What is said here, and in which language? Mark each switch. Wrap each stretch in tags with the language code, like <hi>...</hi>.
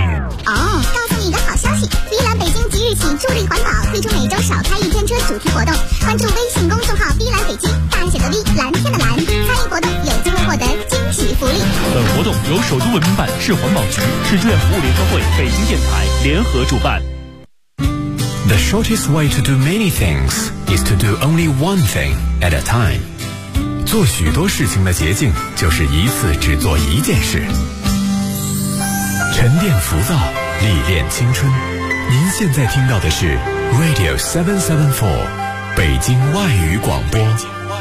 <zh>哦，告诉你一个好消息，一蓝北京即日起助力环保，推出每周少开一天车主题活动，关注微信公众号一蓝北京，大写的V，蓝天的蓝，参与活动有机会获得惊喜福利。本活动由首都文明办、市环保局、市志愿服务联合会、北京电台联合主办。</zh> <en>The shortest way to do many things is to do only one thing at a time.</en> <zh>做许多事情的捷径就是一次只做一件事。沉淀浮躁，历练青春。您现在听到的是 Radio 774，北京外语广播。</zh>